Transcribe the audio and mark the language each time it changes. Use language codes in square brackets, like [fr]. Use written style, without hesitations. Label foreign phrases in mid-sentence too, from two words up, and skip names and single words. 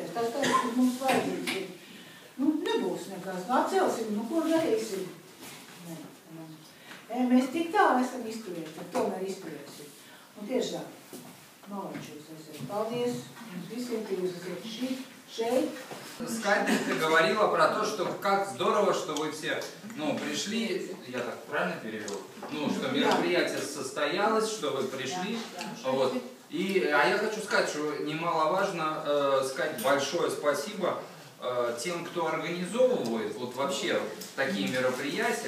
[lv] Tas tāds, kas mums vajadzīgs ir. Nu, nebūs nekās, nu atcelsim, nu ko darīsim? Mēs tik tālu esam izturējuši, bet tomēr izturēsim. Un tiešām, novaļš jūs esat. Paldies jums visiem, ka jūs esat šeit. [ru] Скайдер, ты говорила про то, что как здорово, что вы все, пришли, я так правильно перевел? Что мероприятие состоялось, что вы пришли, вот. А я хочу сказать, что немаловажно сказать большое спасибо тем, кто организовывает вот вообще такие мероприятия.